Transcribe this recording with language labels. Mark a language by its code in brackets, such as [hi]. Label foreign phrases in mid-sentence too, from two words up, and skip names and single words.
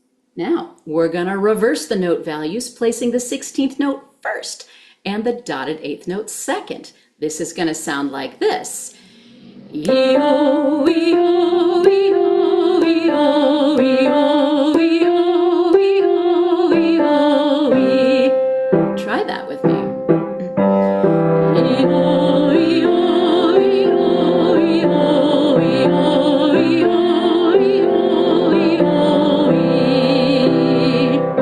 [en] Now, we're going to reverse the note values, placing the 16th note first and the dotted 8th note second. This is going to sound like this. E-o, e-o, e-o, e-o, e-o, e-o, e-o, e-o, e. Try that with me. E-o, e-o, e-o, e-o, e-o, e-o, e-o, e-o, e.